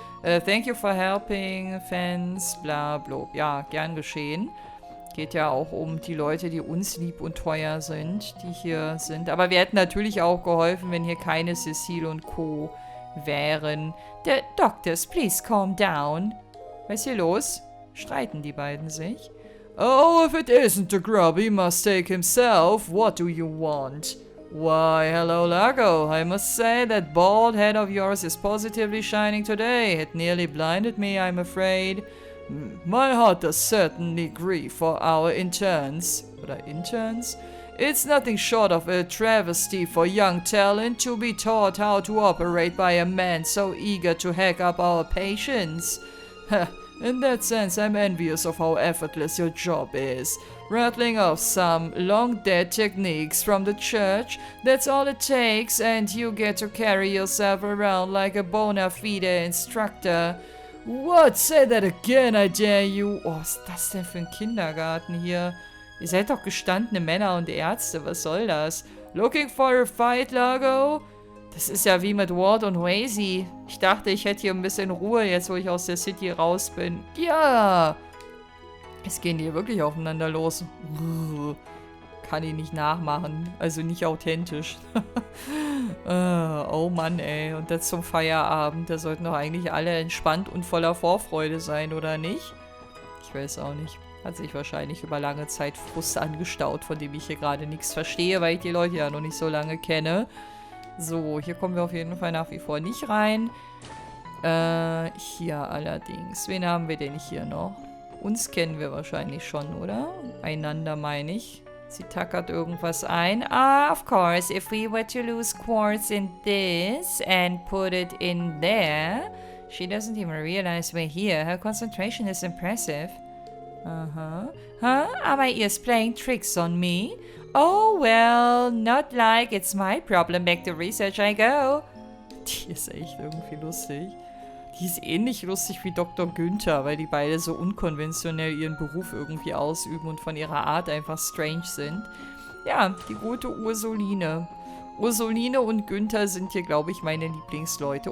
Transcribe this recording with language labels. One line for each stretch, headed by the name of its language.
English: Thank you for helping, fans, bla bla.
German: Ja, gern geschehen. Geht ja auch um die Leute, die uns lieb und teuer sind, die hier sind. Aber wir hätten natürlich auch geholfen, wenn hier keine Cecile und Co. wären.
English: The doctors, please calm down.
German: Was ist hier los? Streiten die beiden sich?
English: Oh, if it isn't the grubby mistake himself, what do you want? Why, hello Lago, I must say that bald head of yours is positively shining today. It nearly blinded me, I'm afraid. My heart does certainly grieve for our interns.
German: Oder
English: interns? It's nothing short of a travesty for young talent to be taught how to operate by a man so eager to hack up our patients. In that sense, I'm envious of how effortless your job is. Rattling off some long-dead techniques from the church, that's all it takes, and you get to carry yourself around like a bona fide instructor. What? Say that again, I dare you.
German: Oh, was ist das denn für ein Kindergarten hier? Ihr seid doch gestandene Männer und Ärzte, was soll das?
English: Looking for a fight, Lago?
German: Das ist ja wie mit Ward und Wazy. Ich dachte, ich hätte hier ein bisschen Ruhe, jetzt wo ich aus der City raus bin. Ja! Es gehen die wirklich aufeinander los. Kann ich nicht nachmachen. Also nicht authentisch. Oh Mann, ey. Und das zum Feierabend. Da sollten doch eigentlich alle entspannt und voller Vorfreude sein, oder nicht? Ich weiß auch nicht. Hat sich wahrscheinlich über lange Zeit Frust angestaut, von dem ich hier gerade nichts verstehe, weil ich die Leute ja noch nicht so lange kenne. So, hier kommen wir auf jeden Fall nach wie vor nicht rein. Hier allerdings. Wen haben wir denn hier noch? Uns kennen wir wahrscheinlich schon, oder? Einander meine ich. Sie tackert irgendwas ein.
English: Ah, of course. If we were to lose quartz in this and put it in there, she doesn't even realize we're here. Her concentration is impressive. Huh? Are my ears playing tricks on me? Oh, well, not like it's my problem. Back to research I go.
German: Die ist echt irgendwie lustig. Die ist ähnlich lustig wie Dr. Günther, weil die beide so unkonventionell ihren Beruf irgendwie ausüben und von ihrer Art einfach strange sind. Ja, die gute Ursuline. Ursuline und Günther sind hier, glaube ich, meine Lieblingsleute.